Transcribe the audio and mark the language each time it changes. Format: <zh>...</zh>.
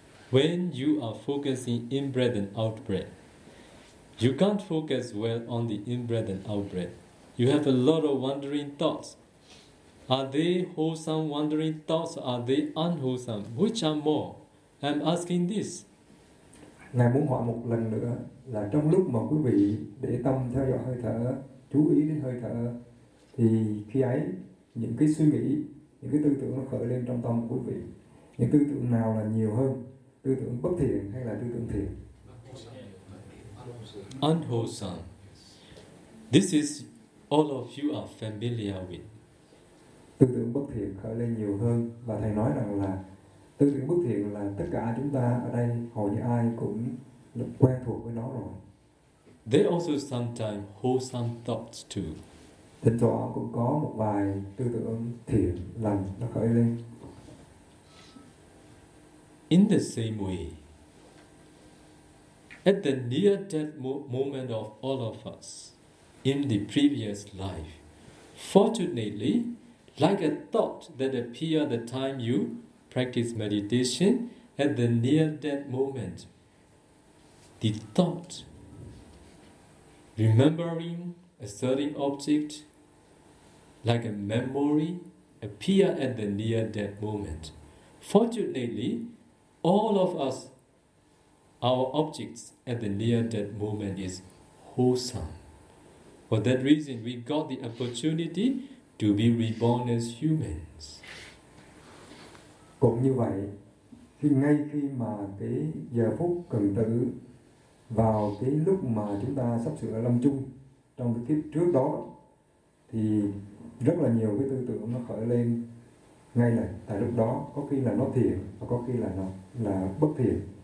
<en>When you are focusing in-breath and out-breath, you can't focus well on the in-breath and out-breath. You have a lot of wandering thoughts. Are they wholesome wandering thoughts? Are they unwholesome? Which are more? I'm asking this.</en> <vi>Ngài muốn hỏi một lần nữa là trong lúc mà quý vị để tâm theo dõi hơi thở, chú ý đến hơi thở, thì khi ấy những cái suy nghĩ, những cái tư tưởng nó khởi lên trong tâm quý vị. Những tư tưởng nào là nhiều hơn? Tư tưởng bất thiện hay là tư tưởng thiện?</vi> <en>Unwholesome. This is all of you are familiar with.</en> <vi>Tư tưởng bất thiện khởi lên nhiều hơn. Và thầy nói rằng là tư tưởng bất thiện là tất cả chúng ta ở đây hầu như ai cũng quen thuộc với nó rồi.</vi> <en>There also sometimes wholesome thoughts too.</en> <vi>Thỉnh thoảng cũng có một vài tư tưởng thiện lành nó khởi lên.</vi> <en>In the same way, at the near-death moment of all of us, in the previous life, fortunately, like a thought that appeared at the time you practice meditation, at the near-death moment, the thought, remembering a certain object, like a memory, appear at the near-death moment. Fortunately, all of us, our objects at the near-death moment is wholesome. For that reason, we got the opportunity to be reborn as humans.</en> <vi>Cũng như vậy, khi ngay khi mà cái giờ phút cần tử vào cái lúc mà chúng ta sắp sửa lâm chung trong cái kiếp trước đó, thì rất là nhiều cái tư tưởng nó khởi lên ngay là tại lúc đó, có khi là nó thiện và có khi là nó là bất thiện.</vi>